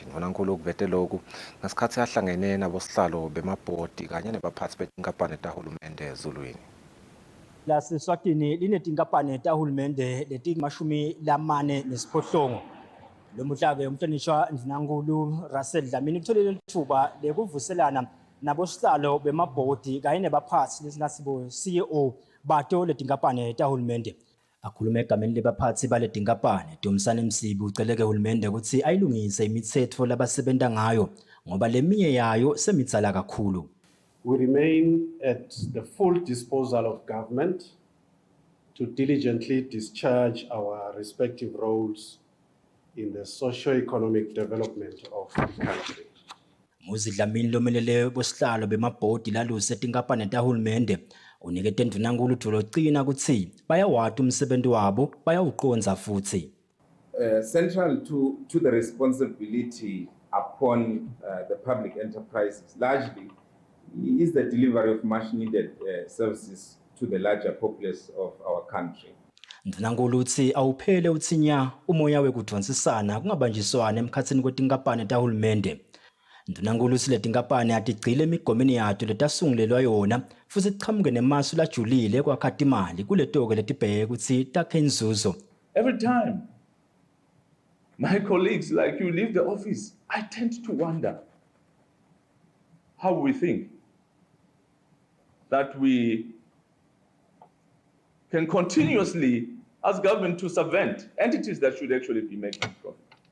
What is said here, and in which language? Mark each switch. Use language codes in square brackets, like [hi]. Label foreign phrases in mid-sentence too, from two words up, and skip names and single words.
[ss] Ndvunankhulu ukuvete lokhu ngesikhathi ahlangene nabosihlalo bemabhodi kanye nebaphatsi betinkampani tahulumende ezulwini. LaseSwatini linetinkampani tahulumende leti-48. Lo muhla-ke umhlonishwa Ndvunankhulu Russell Dlamini utholile ithuba lekuvuselana nabosihlalo bemabhodi kanye nebaphathi lesingasibo CEO bato letinkampani tahulumende. Akhuluma egameni lebaphathi bale tinkampani, Dumisani Msibi uceleke uhulumende ukuthi ayilungise imithetho labasebenta ngayo ngoba leminye yayo semitsala kakhulu. [en] We remain at the full disposal of government to diligently discharge our respective roles in the socio-economic development of the country. [ss] Muzi Dlamini lomelele bosihlalo bemabhodi laluse tinkampani tahulumende unikete Ndvunankhulu Dlologcina kutsi bayawata umsebenzi wabo bayawuqondza futhi. [en] Central to the responsibility upon the public enterprises largely is the delivery of much needed services to the larger populace of our country. [ss] Ndvunankhulu utsi awuphele utsinya umoya wekudvonsisana kungabanjiswana emkhatsini kwetinkampani tahulumende. Ndvunankhulu utsi letinkampani atigcile emigomeni yato letasungulelwa yona futhi tichamuke nemasu lajulile kwakha timali kuletoke letibheke kutsi takhe inzuzo. [en] Every time my colleagues like you leave the office, I tend to wonder how we think that we can continuously ask government to subvent entities that should actually be making profit.